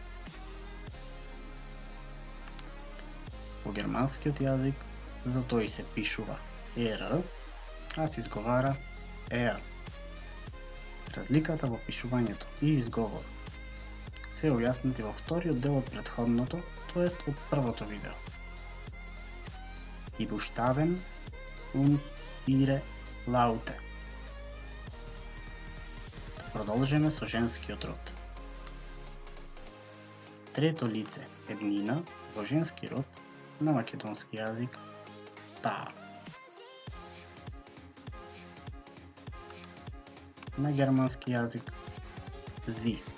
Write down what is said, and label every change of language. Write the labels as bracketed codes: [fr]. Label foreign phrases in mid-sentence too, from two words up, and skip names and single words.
[mk] По германскиот јазик за тој се пишува ер, а се изговара ер. Разликата во пишувањето и изговор се објаснети во вториот дел од претходното, тоест од првото видео. [de] Die Buchstaben und ihre Laute. [mk] Продолжиме со женскиот род. Трето лице еднина во женски род на македонски јазик та. На германски јазик зи.